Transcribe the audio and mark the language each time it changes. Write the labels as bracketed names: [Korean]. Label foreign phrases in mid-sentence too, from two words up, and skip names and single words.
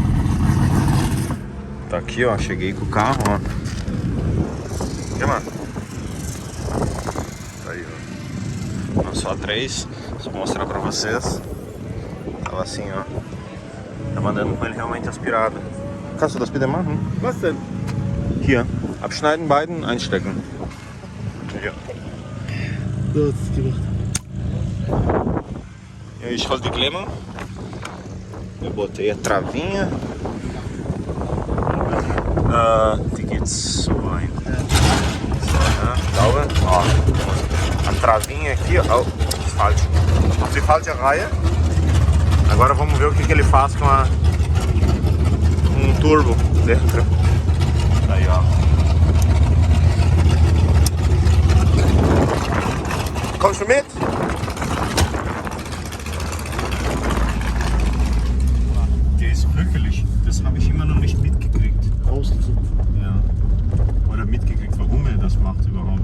[Portuguese] Tá aqui, ó. Cheguei com o carro, ó. E, mano? Tá aí, ó. Não só 3. Só vou mostrar pra vocês. Tava assim, ó. Tava andando com ele realmente aspirado. [German] Kannst du das bitte machen? Was denn? Hier. Abschneiden, beiden, einstecken. Ja. So hat es gemacht. Ich roll die Klemme. [Portuguese] Eu botei a travinha. [German] Die geht so rein. So, [Portuguese] né? Sauber. Ó. A travinha aqui, ó. [German] Falsch. De falsche Reihe. [Portuguese] Agora vamos ver o que ele faz com um turbo dentro. Aí, ó. [German] Kommst du mit? Der ist bröckelig. Das habe ich immer noch nicht mitgekriegt. Auszug. Ja. Oder mitgekriegt, warum er das macht überhaupt.